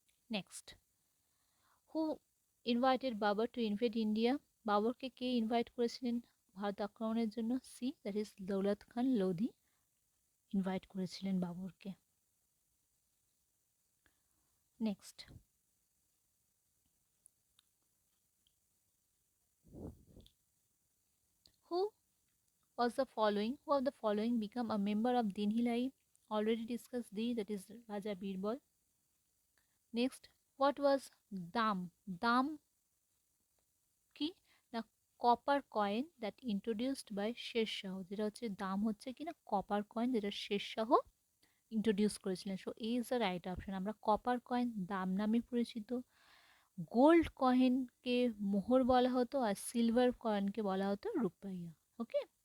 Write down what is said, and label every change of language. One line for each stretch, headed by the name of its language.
English: Next, who invited Babur to invade India?
Bangla: বাবরকে কে invite করেছিলেন ভারত আক্রমণের জন্য? C,
English: that is
Bangla: Daulat Khan Lodi invite করেছিলেন বাবরকে।
English: Next, who who of the following become a member of Din Hilai? Already discussed D, that is Raja Birbal. Next, what was dam? Dam
Bangla: কি না
English: Copper coin that introduced by Sher Shah.
Bangla: যেটা হচ্ছে দাম হচ্ছে কি না copper coin, যেটা Sher Shah introduce করেছিলেন।
English: So এই is the right option.
Bangla: আমরা কপার কয়েন দাম নামে পরিচিত, গোল্ড কয়েনকে মোহর বলা হতো, আর সিলভার কয়েনকে বলা হতো রূপাইয়া, ওকে।